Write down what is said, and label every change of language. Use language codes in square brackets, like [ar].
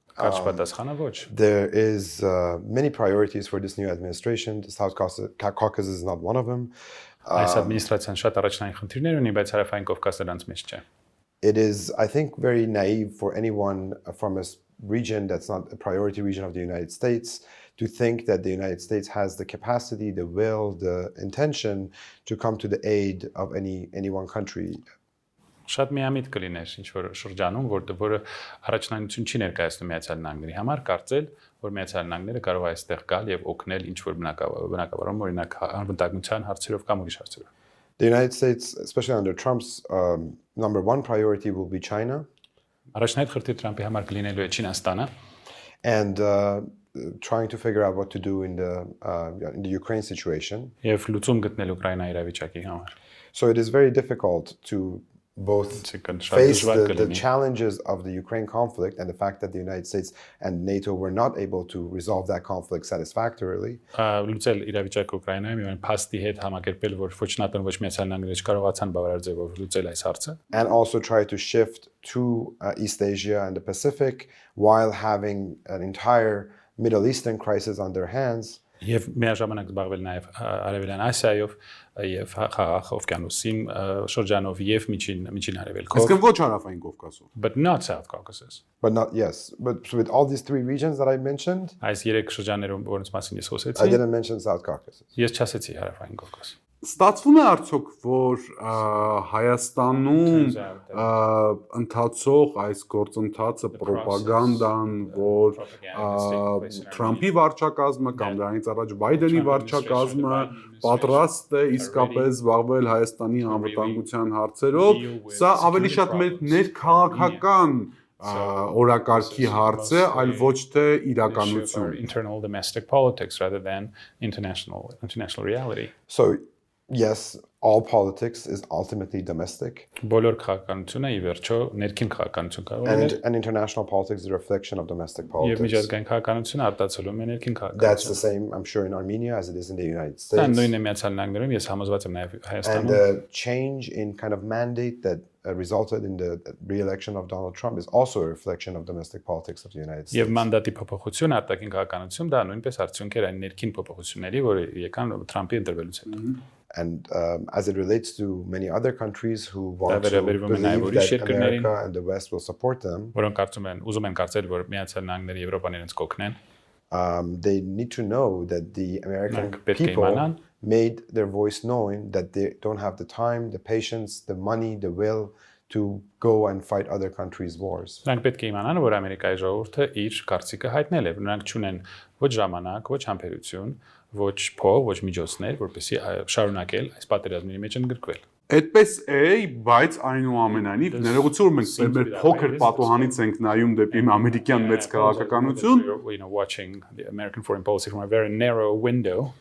[en] There is many priorities for this new administration. The South Caucasus is not one of them. [hy] Այս ադմինիստրացիան շատ առաջնային խնդիրներ ունի, բայց Հարավային Կովկասը դրանց մեջ չէ։ [en] It is, I think, very naive for anyone from a region that's not a priority region of the United States to think that the United States has the capacity, the will, the intention to come to the aid of any one country. [hy] Շատ միամիտ կլիներ ինչ-որ շրջանում, որը առաջնայնություն չի ներկայացնում Միացյալ Նահանգների համար, կարծել, որ Միացյալ Նահանգները կարող է այստեղ գալ եւ օգնել ինչ-որ բնակավարում, օրինակ անվտանգության հարցերով կամ ուրիշ հարցերով։ [en] The United States, especially under Trump's number one priority will be China. [hy] Առաջնահերթ խնդիր Թրամփի համար կլինելու է Չինաստանը։ [en] And trying to figure out what to do in the Ukraine situation. [hy] Եվ լուծում գտնել Ուկրաինայի իրավիճակի համար։ [en] So it is very difficult to both face the challenges of the Ukraine conflict and the fact that the United States and NATO were not able to resolve that conflict satisfactorily. [hy] Լուծել իրավիճակը Ուկրաինայում եւ փաստի հետ համակերպել, որ ոչ ՆԱՏՕ-ն ոչ Միացյալ Նահանգները չկարողացան բավարար ձևով լուծել այս հարցը։ [en] And also try to shift to East Asia and the Pacific while having an entire Middle Eastern crisis on their hands. [hy] Եվ միաժամանակ զբաղվել նաև Արևելյան Ասիայով եւ Խաղաղ օվկիանոսի շրջանով եւ միջին արևելքով։ Իսկ ոչ Հարավային Կովկասով։ [en] But not South Caucasus. But not, yes. But with all these three regions that I mentioned, [hy] այս երեք շրջաններում որոնց մասին ես խոսեցի, [en] I didn't mention South Caucasus. [hy] Ես չասեցի Հարավային Կովկաս։ Ստացվում է արդյոք, որ Հայաստանում ընթացող այս գործընթացը պրոպագանդան, որ Թրամփի վարչակազմը կամ դրանից առաջ Բայդենի վարչակազմը պատրաստ է իսկապես զբաղվել Հայաստանի անվտանգության հարցերով, սա ավելի շատ մեր ներքաղաքական օրակարգի հարց է, այլ ոչ թե իրականություն։ [en] Internal domestic politics rather than international reality. So yes, all politics is ultimately domestic. [hy] Բոլոր քաղաքականությունը ի վերջո ներքին քաղաքականություն կարող է։ [en] And international politics is a reflection of domestic politics. [hy] Եվ միջազգային քաղաքականությունը արտացոլում է ներքին քաղաքականություն։ [en] That's the same, I'm sure, in Armenia as it is in the United States. [hy] Դա նույնն է Միացյալ Նահանգներում, ես համոզված եմ նաև Հայաստանում։ [en] And the change in kind of mandate that resulted in the re-election of Donald Trump is also a reflection of domestic politics of the United States. [hy] Եվ մանդատի փոփոխություն արտաքին քաղաքականություն դա նույնպես արդյունք էր այն ներքին փոփոխությունների, որը եկան Թրամփի ընտրվելուց հետո։ [en] And as it relates to many other countries who want to believe that America and the West will support them, [hy] որոնք կարծում են, ուզում են կարծել, որ Միացյալ Նահանգները Եվրոպան իրենց կօգնեն, [en] they need to know that the American people made their voice known that they don't have the time, the patience, the money, the will to go and fight other countries' wars. [hy] Նրանք պետք է իմանան, որ Ամերիկայի ժողովուրդը իր կարծիքը հայտնել է, նրանք չունեն ոչ ժամանակ, ոչ համբերություն, ոչ փող, ոչ միջոցներ, որպեսզի շարունակել այս պատերազմների մեջ ընդգրկվել։ Այդպես է, բայց այնուամենայնիվ ներողություն, որ մենք մեր փոքր պատոհանից ենք նայում դեպի ամերիկյան մեծ քաղաքականություն, [en] watching the American foreign policy from a very narrow window.